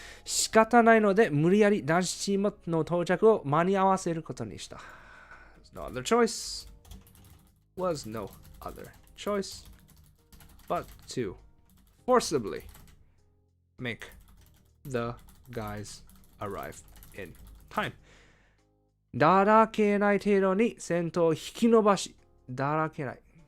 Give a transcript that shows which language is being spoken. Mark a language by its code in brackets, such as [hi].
[ja] 仕方ないので無理やり男子チームの到着を間に合わせることにした。 [en] No other choice. Was no other choice but to forcibly make the guys arrive in time. [ja] だらけない程度に先頭を引き伸ばし、だらけない。